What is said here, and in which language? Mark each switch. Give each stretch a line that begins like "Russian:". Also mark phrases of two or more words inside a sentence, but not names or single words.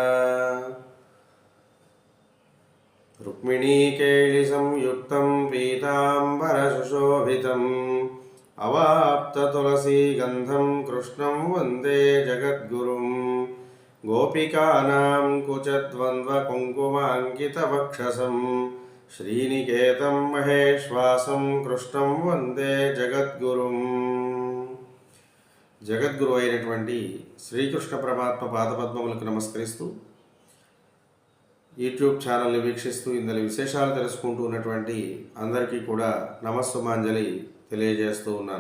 Sanskrit: रुक्मिणीकेलिसंयुक्तं पीताम्बरसुशोभितम् अवाप्ततुलसीगन्धं कृष्णं वन्दे जगद्गुरुं। गोपिकानां कुचद्वन्द्वकुङ्कुमाङ्कितवक्षसं श्रीनिकेतं महेश्वासं कृष्णं వందే జగద్గురుం.
Telugu: జగద్గురు అయినటువంటి శ్రీకృష్ణ పరమాత్మ పాదపద్మములకు నమస్కరిస్తూ యూట్యూబ్ ఛానల్ని వీక్షిస్తూ ఇందులో విశేషాలు తెలుసుకుంటూ ఉన్నటువంటి అందరికీ కూడా నమస్సుమాంజలి తెలియజేస్తూ ఉన్నాను.